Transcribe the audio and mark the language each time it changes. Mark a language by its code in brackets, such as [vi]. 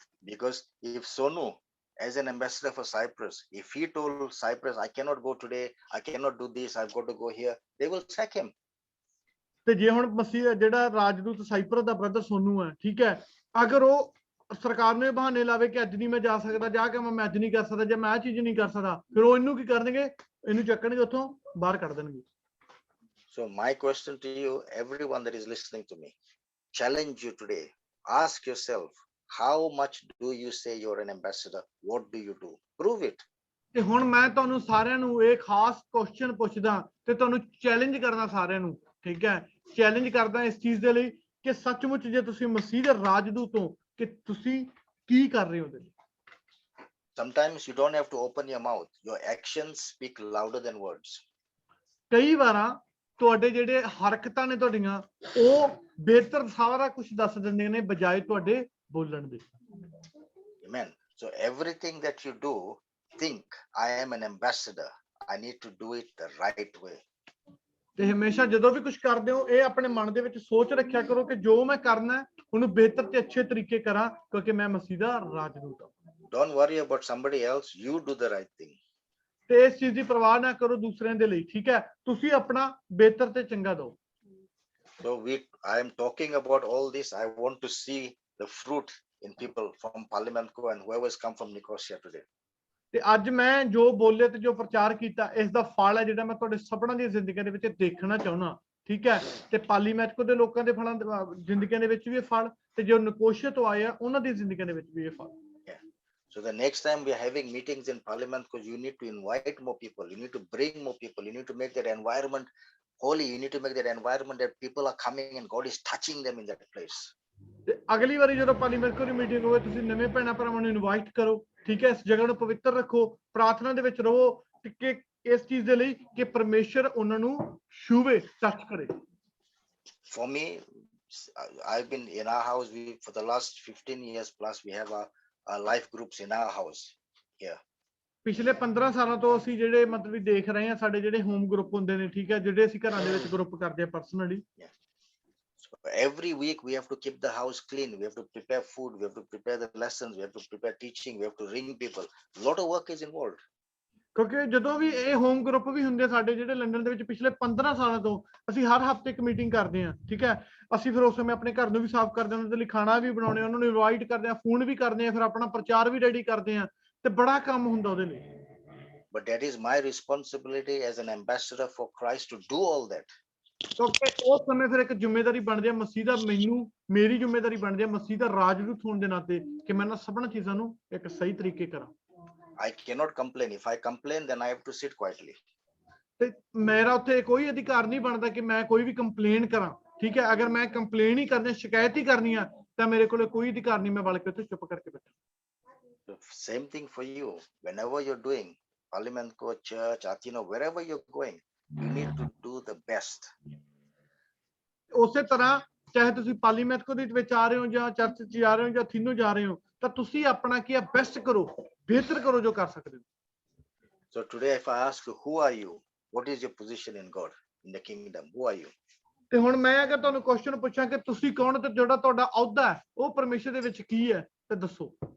[en] Because if Sonu, as an ambassador for Cyprus, if he told Cyprus, I cannot go today, I cannot do this, I've got to go here, they will sack him. [pa] ਤੇ ਜੇ ਹੁਣ ਮਸੀਹ ਜਿਹੜਾ ਰਾਜਦੂਤ cypress ਦਾ brother Sonu ਹੈ, ਠੀਕ ਹੈ, ਅਗਰ ਉਹ ਸਰਕਾਰ ਨੂੰ ਇਹ ਬਹਾਨੇ ਲਾਵੇ ਕਿ ਅੱਜ ਨਹੀਂ ਮੈਂ ਜਾ ਸਕਦਾ, ਜਾ ਕੇ ਮੈਂ ਅੱਜ ਨਹੀਂ ਕਰ ਸਕਦਾ, ਜੇ ਮੈਂ ਇਹ ਚੀਜ਼ ਨਹੀਂ ਕਰ ਸਕਦਾ, ਫਿਰ ਉਹ ਇਹਨੂੰ ਕੀ ਕਰਨਗੇ, ਇਹਨੂੰ ਚੱਕਣਗੇ, ਉੱਥੋਂ ਬਾਹਰ ਕੱਢ ਦੇਣਗੇ। [en] So my question to you, everyone that is listening to me, challenge you today, ask yourself, how much do you say you're an ambassador? What do you do? Prove it. [pa] ਤੇ ਹੁਣ ਮੈਂ ਤੁਹਾਨੂੰ ਸਾਰਿਆਂ ਨੂੰ ਇਹ ਖਾਸ ਕੁਐਸਚਨ ਪੁੱਛਦਾ ਤੇ ਤੁਹਾਨੂੰ ਚੈਲੰਜ ਕਰਦਾ ਸਾਰਿਆਂ ਨੂੰ, ਠੀਕ ਹੈ, ਚੈਲੰਜ ਕਰਦਾ ਇਸ ਚੀਜ਼ ਦੇ ਲਈ ਕਿ ਸੱਚਮੁੱਚ ਜੇ ਤੁਸੀਂ ਮਸੀਹ ਦੇ ਰਾਜਦੂਤ ਹੋ ਕਿ ਤੁਸੀਂ ਕੀ ਕਰ ਰਹੇ ਹੋ। [en] Sometimes you don't have to open your mouth. Your actions speak louder than words. [pa] ਕਈ ਵਾਰਾਂ ਤੁਹਾਡੇ ਜਿਹੜੇ ਹਰਕਤਾਂ ਨੇ ਤੁਹਾਡੀਆਂ ਉਹ ਬਿਹਤਰ ਸਾਰਾ ਕੁਝ ਦੱਸ ਦਿੰਦੇ ਨੇ ਬਜਾਏ ਤੁਹਾਡੇ ਬੋਲਣ ਦੇ। [en] Amen. So everything that you do, think, I am an ambassador. I need to do it the right way. [pa] ਤੇ ਹਮੇਸ਼ਾ ਜਦੋਂ ਵੀ ਕੁਝ ਕਰਦੇ ਹੋ ਇਹ ਆਪਣੇ ਮਨ ਦੇ ਵਿੱਚ ਸੋਚ ਰੱਖਿਆ ਕਰੋ ਕਿ ਜੋ ਮੈਂ ਕਰਨਾ ਹੈ ਉਹਨੂੰ ਬਿਹਤਰ ਤੇ ਅੱਛੇ ਤਰੀਕੇ ਕਰਾਂ ਕਿਉਂਕਿ ਮੈਂ ਮਸੀਹ ਦਾ ਰਾਜਦੂਤ ਹਾਂ। [en] Don't worry about somebody else. You do the right thing. [pa] ਤੇ ਇਸ ਚੀਜ਼ ਦੀ ਪਰਵਾਹ ਨਾ ਕਰੋ ਦੂਸਰਿਆਂ ਦੇ ਲਈ, ਠੀਕ ਹੈ, ਤੁਸੀਂ ਆਪਣਾ ਬਿਹਤਰ ਤੇ ਚੰਗਾ ਦਿਓ। [en] So I am talking about all this. I want to see the fruit in people from Parliamentco and whoever has come from Nicosia today. [pa] ਤੇ ਅੱਜ ਮੈਂ ਜੋ ਬੋਲੇ ਤੇ ਜੋ ਪ੍ਰਚਾਰ ਕੀਤਾ ਇਸ ਦਾ ਫਲ ਹੈ ਜਿਹੜਾ ਮੈਂ ਤੁਹਾਡੇ ਸਭਨਾਂ ਦੀਆਂ ਜ਼ਿੰਦਗੀਆਂ ਦੇ ਵਿੱਚ ਦੇਖਣਾ ਚਾਹੁੰਦਾ, ਠੀਕ ਹੈ, ਤੇ ਪਾਲੀਮੈਟਕੋ ਦੇ ਲੋਕਾਂ ਦੇ ਫਲਾਂ ਜ਼ਿੰਦਗੀਆਂ ਦੇ ਵਿੱਚ ਵੀ ਇਹ ਫਲ ਤੇ ਜੋ ਨਿਕੋਸ਼ੀਆ ਤੋਂ ਆਏ ਆ ਉਹਨਾਂ ਦੀ ਜ਼ਿੰਦਗੀਆਂ ਦੇ ਵਿੱਚ ਵੀ ਇਹ ਫਲ। [en] So the next time we are having meetings in Parliament, because you need to invite more people, you need to bring more people, you need to make that environment holy, you need to make that environment that people are coming and God is touching them in that place. [pa] ਤੇ ਅਗਲੀ ਵਾਰੀ ਜਦੋਂ ਪਾਲੀਮੈਟਕੋ ਦੀ meeting ਹੋਵੇ ਤੁਸੀਂ ਨਵੇਂ ਭੈਣਾਂ ਭਰਾਵਾਂ ਨੂੰ ਇਨਵਾਈਟ ਕਰੋ, ਠੀਕ ਹੈ, ਇਸ ਜਗ੍ਹਾ ਨੂੰ ਪਵਿੱਤਰ ਰੱਖੋ, ਪ੍ਰਾਰਥਨਾ ਦੇ ਵਿੱਚ ਰਹੋ ਕਿ ਇਸ ਚੀਜ਼ ਦੇ ਲਈ ਕਿ ਪਰਮੇਸ਼ਰ ਉਹਨਾਂ ਨੂੰ ਛੂਵੇ, ਟੱਚ ਕਰੇ। [en] For me, I've been in our house, for the last 15 years plus, we have our life groups in our house here. [pa] ਪਿਛਲੇ 15 ਸਾਲਾਂ ਤੋਂ ਅਸੀਂ ਜਿਹੜੇ ਮਤਲਬ ਦੇਖ ਰਹੇ ਹਾਂ ਸਾਡੇ ਜਿਹੜੇ ਹੋਮ ਗਰੁੱਪ ਹੁੰਦੇ ਨੇ, ਠੀਕ ਹੈ, ਜਿਹੜੇ ਅਸੀਂ ਘਰਾਂ ਦੇ ਵਿੱਚ ਗਰੁੱਪ ਕਰਦੇ ਆ personally. [en] So every week we have to keep the house clean, we have to prepare food, we have to prepare the lessons, we have to prepare teaching, we have to ring people. A lot of work is involved. [pa] ਕਿਉਂਕਿ ਜਦੋਂ ਵੀ ਇਹ home group ਵੀ ਹੁੰਦੇ ਸਾਡੇ ਜਿਹੜੇ London ਦੇ ਵਿੱਚ ਪਿਛਲੇ 15 ਸਾਲਾਂ ਤੋਂ ਅਸੀਂ ਹਰ ਹਫਤੇ ਇੱਕ ਮੀਟਿੰਗ ਕਰਦੇ ਹਾਂ, ਠੀਕ ਹੈ, ਅਸੀਂ ਫਿਰ ਉਸ ਸਮੇਂ ਆਪਣੇ ਘਰ ਨੂੰ ਵੀ ਸਾਫ਼ ਕਰਦੇ ਹਾਂ, ਉਹਨਾਂ ਦੇ ਲਈ ਖਾਣਾ ਵੀ ਬਣਾਉਣੇ, ਉਹਨਾਂ ਨੂੰ ਇਨਵਾਈਟ ਕਰਦੇ ਹਾਂ, ਫੋਨ ਵੀ ਕਰਦੇ ਹਾਂ, ਫਿਰ ਆਪਣਾ ਪ੍ਰਚਾਰ ਵੀ ਰੈਡੀ ਕਰਦੇ ਹਾਂ ਤੇ ਬੜਾ ਕੰਮ ਹੁੰਦਾ ਉਹਦੇ ਲਈ। [en] But that is my responsibility as an ambassador for Christ to do all that. [pa] ਕਿਉਂਕਿ ਉਸ ਸਮੇਂ ਫਿਰ ਇੱਕ ਜ਼ਿੰਮੇਵਾਰੀ ਬਣਦੀ ਹੈ ਮਸੀਹ ਦਾ, ਮੇਰੀ ਜ਼ਿੰਮੇਵਾਰੀ ਬਣਦੀ ਹੈ ਮਸੀਹ ਦਾ ਰਾਜਦੂਤ ਹੋਣ ਦੇ ਨਾਤੇ ਕਿ ਮੈਂ ਇਹਨਾਂ ਸਭਨਾਂ ਚੀਜ਼ਾਂ ਨੂੰ ਇੱਕ ਸਹੀ ਤਰੀਕੇ ਕਰਾਂ। [en] I cannot complain. If I complain, then I have to sit quietly. [pa] ਤੇ ਮੇਰਾ ਉੱਥੇ ਕੋਈ ਅਧਿਕਾਰ ਨਹੀਂ ਬਣਦਾ ਕਿ ਮੈਂ ਕੋਈ ਵੀ ਕੰਪਲੇਨ ਕਰਾਂ, ਠੀਕ ਹੈ, ਅਗਰ ਮੈਂ ਕੰਪਲੇਨ ਹੀ ਕਰਨੀ, ਸ਼ਿਕਾਇਤ ਹੀ ਕਰਨੀ ਆ ਤਾਂ ਮੇਰੇ ਕੋਲ ਕੋਈ ਅਧਿਕਾਰ ਨਹੀਂ, ਮੈਂ ਬਲਕਿ ਉੱਥੇ ਚੁੱਪ ਕਰਕੇ ਬੈਠਾ। [en] The same thing for you. Whenever you're doing Parliamentco, church, Athena, wherever you're going, you need to do the best. [pa] ਉਸੇ ਤਰ੍ਹਾਂ ਚਾਹੇ ਤੁਸੀਂ ਪਾਲੀਮੈਟਕੋ ਦੇ ਵਿੱਚ ਆ ਰਹੇ ਹੋ ਜਾਂ ਚਰਚ 'ਚ ਜਾ ਰਹੇ ਹੋ ਜਾਂ ਥੀਨੋ ਜਾ ਰਹੇ ਹੋ ਤਾਂ ਤੁਸੀਂ ਆਪਣਾ ਕੀ ਹੈ ਬੈਸਟ ਕਰੋ, ਬਿਹਤਰ ਕਰੋ ਜੋ ਕਰ ਸਕਦੇ ਹੋ। [en] So today if I ask you, who are you? What is your position in God, in the kingdom? Who are you? [pa] ਤੇ ਹੁਣ ਮੈਂ ਅਗਰ ਤੁਹਾਨੂੰ ਕੁਐਸਚਨ ਪੁੱਛਾਂ ਕਿ ਤੁਸੀਂ ਕੌਣ ਤੇ ਜਿਹੜਾ ਤੁਹਾਡਾ ਅਹੁਦਾ ਹੈ ਉਹ ਪਰਮੇਸ਼ਰ ਦੇ ਵਿੱਚ ਕੀ ਹੈ ਤੇ ਦੱਸੋ।